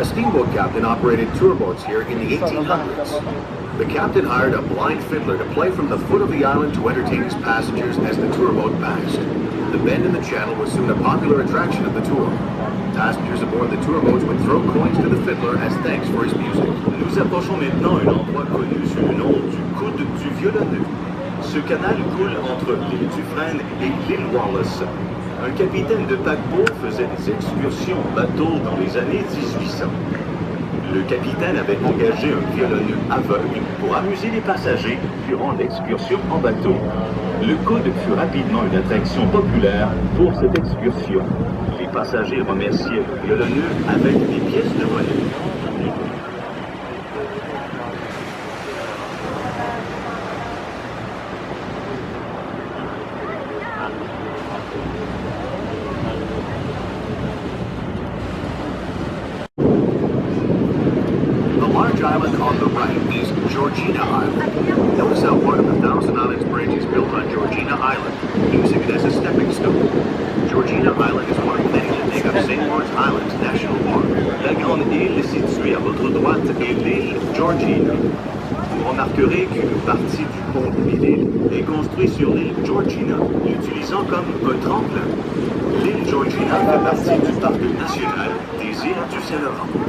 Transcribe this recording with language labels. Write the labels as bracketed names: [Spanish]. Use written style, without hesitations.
[English] A steamboat captain operated tour boats here in the 1800s. The captain hired a blind fiddler to play from the foot of the island to entertain his passengers as the tour boat passed. The bend in the channel was soon a popular attraction of the tour. Passengers aboard the tour boats would throw coins to the fiddler as thanks for his music. [French] Nous approchons maintenant un endroit connu sous le nom du coude du violonneux. Ce canal coule entre l'île Dufresne et l'île Wallace. Un capitaine de paquebot faisait des excursions en bateau dans les années 1800. Le capitaine avait engagé un violonneux aveugle pour amuser les passagers durant l'excursion en bateau. Le coude fut rapidement une attraction populaire pour cette excursion. Les passagers remerciaient le violonneux avec des pièces de monnaie. [English] Island on the right is Georgina Island. Notice how part of the Thousand Islands Bridge is built on Georgina Island, using it as a stepping stone. Georgina Island is one of many that make up St. Lawrence Island's National Park. [French] La grande île située à votre droite est l'île Georgina. Vous remarquerez qu'une partie du pont de l'île est construite sur l'île Georgina, l'utilisant comme un tremplin. L'île Georgina fait partie du parc national des îles du Saint-Laurent.